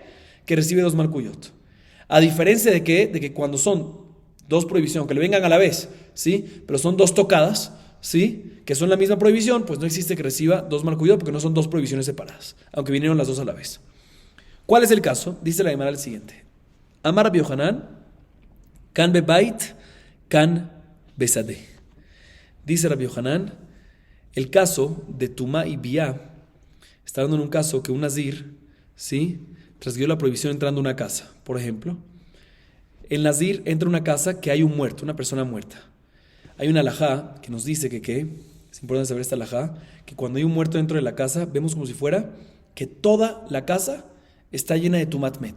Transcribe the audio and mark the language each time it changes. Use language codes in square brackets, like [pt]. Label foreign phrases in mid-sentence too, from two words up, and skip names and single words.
[es] Que recibe dos malkuyot. A diferencia de que cuando son dos prohibiciones, que le vengan a la vez, ¿sí? Pero son dos tocadas, ¿sí? Que son la misma prohibición, pues no existe que reciba dos malkuyot porque no son dos prohibiciones separadas, aunque vinieron las dos a la vez. ¿Cuál es el caso? Dice la Gemara el siguiente. [arc] Amar Rabbi Yohanan, kan bebait, kan besade. [es] Dice Rabbi Yohanan, el caso de Tumá y Biá, está dando en un caso que un Nazir, ¿sí? Transgredió la prohibición entrando a una casa. Por ejemplo, el Nazir entra a una casa que hay un muerto, una persona muerta. Hay una alajá que nos dice que es importante saber esta alajá, que cuando hay un muerto dentro de la casa, vemos como si fuera que toda la casa está llena de [he] Tumat Met.